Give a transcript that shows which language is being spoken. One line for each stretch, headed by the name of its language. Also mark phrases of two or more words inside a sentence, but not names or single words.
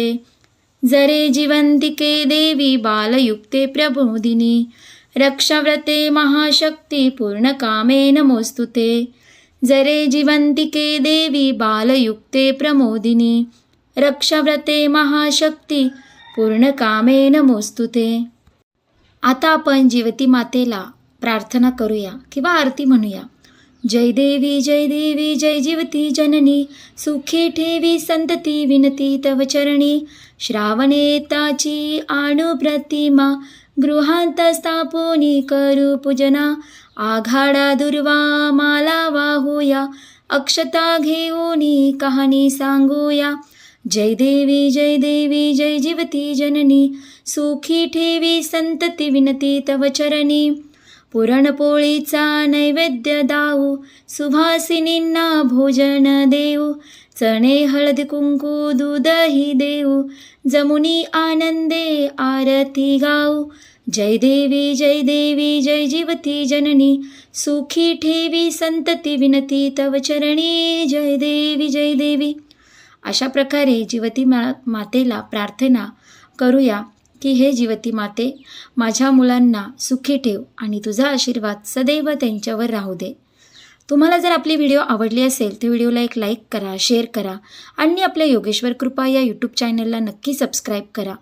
Sanskrit: जरे जीवन्तिके देवी बालयुक्ते प्रमोदिनी। रक्षाव्रते महाशक्ती पूर्णकामे नमोस्तुते। जरे जीवन्तिके देवी बालयुक्ते प्रमोदिनी। रक्षाव्रते महाशक्ती पूर्णकामे नमोस्तुते।
Marathi: आता आपण जीवती मातेला प्रार्थना करूया किंवा आरती म्हणूया। जय देवी जय जीवती जननी। सुखी ठेवी संतती विनती तव चरणी। श्रावणेताची आणू प्रतिमा। गृहांत स्थापोनी करू पूजना। आघाडा दुर्वा माला वाहूया। अक्षता घेऊनी कहाणी सांगूया। जय देवी जय जीवती जननी। सुखी ठेवी संतती विनती तव चरणी। पुरणपोळीचा नैवेद्य दाऊ। सुभासिनींना भोजन देऊ। चणे हळद कुंकू दूधही देऊ। जमुनी आनंदे आरती गाऊ। जय देवी जय जीवती जननी। सुखी ठेवी संतती विनती तव चरणी। जय देवी। अशा प्रकारे जीवती मातेला प्रार्थना करूया की हे जीवती माते, माझ्या मुलांना सुखी ठेव आणि तुझा आशीर्वाद सदैव त्यांच्यावर राहू दे। तुम्हाला जर आपली व्हिडिओ आवडली असेल तर व्हिडिओला एक लाईक करा, शेअर करा आणि आपल्या योगेश्वर कृपा या यूट्यूब चॅनलला नक्की सबस्क्राईब करा।